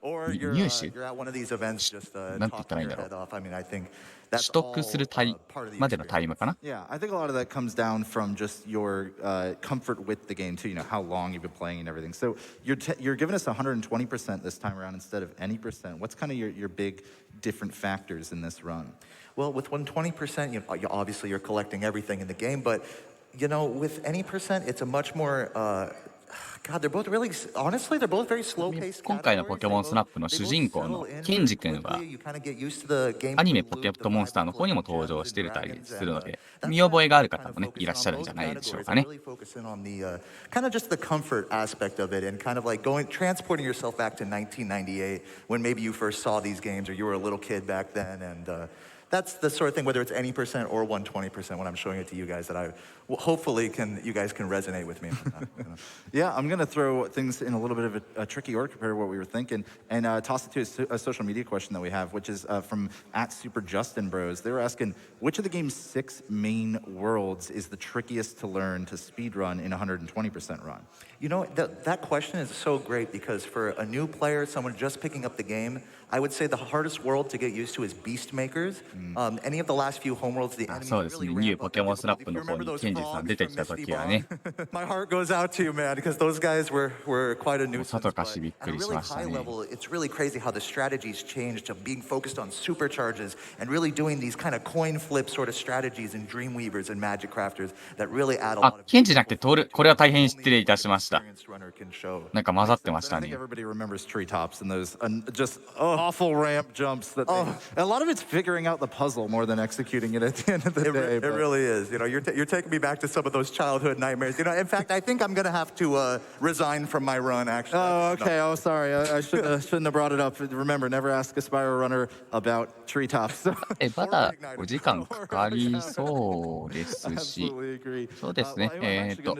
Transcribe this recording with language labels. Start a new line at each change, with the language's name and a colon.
Japanese: 入手なんて言ったらいいんだろう。取得するまでのタイムかな。
English: Yeah, I think a lot of that comes down from just your comfort with the game too. How long you've been playing and everything. So you're giving us 120% this time around instead of any percent. What's kind of your big different factors in this run? Well, with 120%, obviously you're collecting everything in the game, but with any percent, it's a much more God, they're both really, honestly, they're both very slow-paced.
Japanese: 今回のポケモンスナップの主人公のケンジ君は、アニメポケットモンスターの方にも登場してたりするので、見覚えがある方もね、いらっしゃるんじゃないでしょうかね。
English: Kind of just the comfort aspect of it and kind of like transporting yourself back to 1998 when maybe you first saw these games or you were a little kid back then, and that's the sort of thing, whether it's any percent or 120% when I'm showing it to you guys, that hopefully you guys can resonate with me. Yeah, I'm going to throw things in a little bit of a tricky order compared to what we were thinking and toss it to a social media question that we have, which is from @SuperJustinBros. They were asking, which of the game's 6 main worlds is the trickiest to learn to speedrun in a 120% run? That question is so great because for a new player, someone just picking up the game, I would say the hardest world to get used to is Beast Makers. Any of the last few homeworlds, the enemy
Japanese: そうですね。ニューポケモンスナップの方にケンジさん出てきた時はね、
English: My heart goes out to you, man, because those guys were quite a nuisance.
Japanese: さぞかしびっくりしましたね。
English: At a really high level, it's really crazy how the strategies changed to being focused on supercharges and really doing these kind of coin flip sort of strategies in Dreamweavers and Magic Crafters that really add a lot of.
Japanese: ケンジじゃなくてトール、これは大変失礼いたしました。なんか混ざってましたね。
English: Everybody remembers treetops and those just awful ramp jumps that a lot of it's figuring out the puzzle more than executing it at the end of the day. It really is. You're taking me back to some of those childhood nightmares. In fact, I think I'm going to have to resign from my run, actually. Oh, okay. Oh, sorry. I shouldn't have brought it up. Remember, never ask a Spyro runner about treetops.
Japanese: まだお時間かかりそうですし、そうですね。